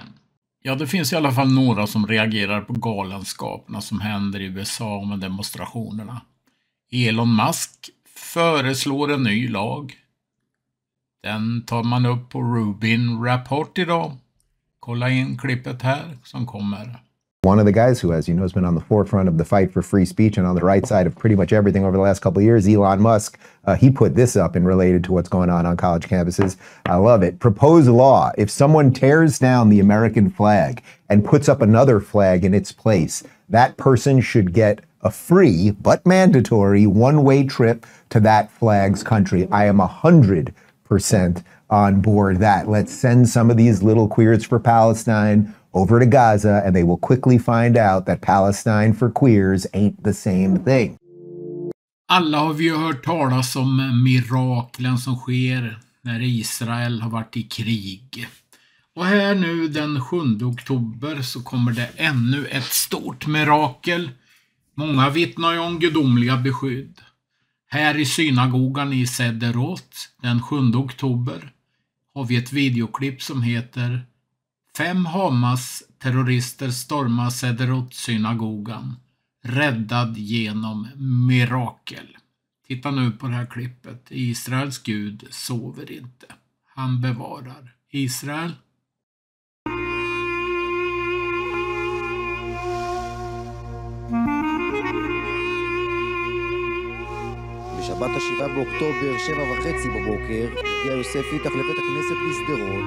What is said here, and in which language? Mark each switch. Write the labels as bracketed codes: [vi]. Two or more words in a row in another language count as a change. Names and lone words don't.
[sv] Ja, det finns i alla fall några som reagerar på galenskaperna som händer i USA med demonstrationerna. Elon Musk föreslår en ny lag. Den tar man upp på Rubin Rapport idag. Kolla in klippet här som kommer. [en] One of the guys who, as you know, has been on the forefront of the fight for free speech and on the right side of pretty much everything over the last couple of years, Elon Musk, he put this up and related to what's going on college campuses. I love it. Proposed law. If someone tears down the American flag and puts up another flag in its place, that person should get a free but mandatory one-way trip to that flag's country. I am 100% on board that. Let's send some of these little queers for Palestine over to Gaza, and they will quickly find out that Palestine for queers ain't the same thing. [sv] Alla har vi ju hört talas om miraklen som sker när Israel har varit i krig. Och här nu den 7 oktober så kommer det ännu ett stort mirakel. Många vittnar ju om gudomliga beskydd. Här i synagogan i Sederot den 7 oktober har vi ett videoklipp som heter 5 Hamas-terrorister stormar Sederot-synagogan. Räddad genom mirakel. Titta nu på det här klippet. Israels Gud sover inte. Han bevarar Israel. [he] בשבת ה-7 באוקטובר, 7:30 בבוקר, הגיע יוסף איתך לבית הכנסת בשדרות.